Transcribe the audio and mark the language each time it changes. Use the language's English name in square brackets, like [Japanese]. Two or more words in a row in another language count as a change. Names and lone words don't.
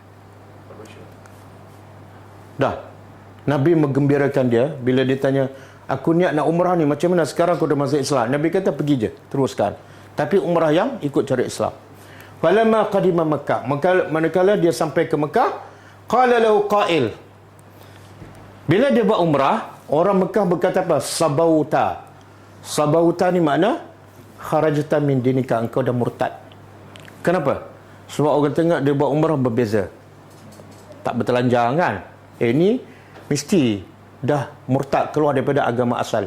[Malay] Dah. Nabi menggembirakan dia bila dia tanya, aku niat nak umrah ni, macam mana sekarang aku dah masuk Islam? Nabi kata, pergi je, teruskan. Tapi umrah yang ikut cara Islam. [Arabic] فلما قدم مكة, [Malay] manakala dia sampai ke Mekah, [Arabic] قال له قائل. [Malay] Bila dia buat umrah, orang Mekah berkata apa? Sabauta. Sabauta ni makna [Arabic] خرجت من دينك, [Malay] engkau dah murtad. Kenapa? Sebab orang tengok dia buat umrah berbeza. Tak bertelanjang kan? Ini mesti dah murtad, keluar daripada agama asal.